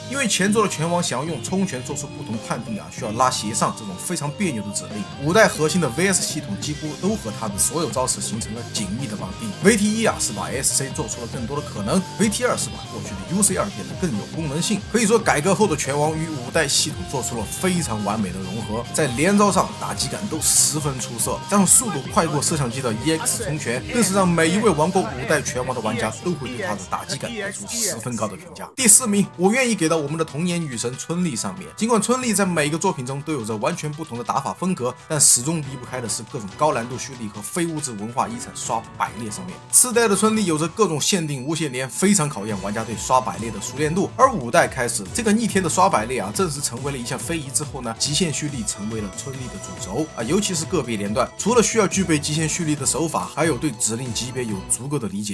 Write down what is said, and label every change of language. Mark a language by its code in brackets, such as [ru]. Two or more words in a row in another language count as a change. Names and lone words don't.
[zh] 因為前作的拳王想要用衝拳做出不同判定啊，需要拉斜上這種非常別扭的指令。5代核心的 VS 系統幾乎都和他的所有招式形成了緊密的綁定。VT1 啊是把 SC 做出了更多的可能， VT2 是把過去的 UC2 變得更有功能性。可以說改革後的拳王與5代系統做出了非常完美的融合，在連招上打擊感都十分出色，加上速度快過攝像機的 EX 衝拳，更是讓每一位玩過5代拳王的玩家都會對他的打擊感給出十分高的評價。第4名，我願意給到我們的童顏女神春麗上面。儘管春麗在每個作品中都有着完全不同的打法風格，但始終離不開的是各種高難度蓄力和非物質文化遺產刷百列上面。4代的春麗有着各種限定無限連，非常考驗玩家對刷百列的熟練度。而5代開始，這個逆天的刷百列啊，正式成為了一項非遺之後呢，極限蓄力成為了春麗的主軸啊，尤其是個別連段，除了需要具備極限蓄力的手法，還有對指令級別有足夠的理解。